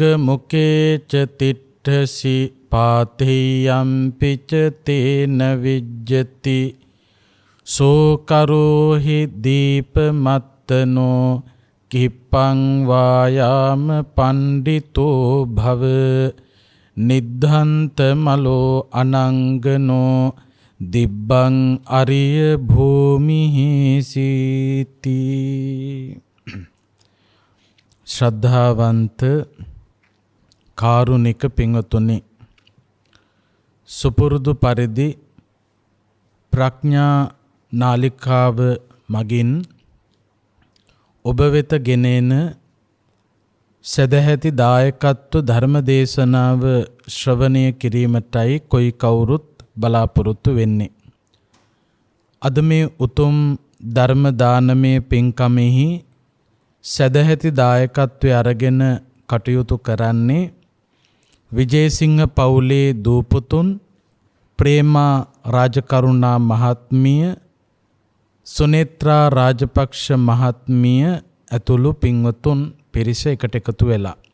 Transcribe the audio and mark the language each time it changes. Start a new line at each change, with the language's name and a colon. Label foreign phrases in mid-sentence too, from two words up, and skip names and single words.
Pali: मुखे च तिष्ठसि पाथेयम्पि च तेन विज्जति सो करोहि दीपमत्तनो किप्पं वायाम पंडितो भव निद्धन्त मलो अनंगनो दिब्बं अरिय भूमि सीति।
Sinhala: ශ්‍රද්ධාවන්ත කාරුණික පින්වතුනි සුපුරුදු පරිදි ප්‍රඥා නාලිකාව මගින් ඔබ වෙත ගෙනෙන සදැහැති දායකත්ව ධර්ම දේශනාව ශ්‍රවණය කිරීමටයි කොයි කවුරුත් බලාපොරොත්තු වෙන්නේ. අද මේ උතුම් ධර්ම දානමය පින්කමෙහි සදැහැති දායකත්වය අරගෙන කටයුතු කරන්නේ විජේසිංහ පවුලේ දූපුතුන් ප්‍රේමා රාජකරුණා මහත්මිය සුනේත්‍රා රාජපක්ෂ මහත්මිය ඇතුළු පින්වතුන් පිරිස එකට එකතු වෙලා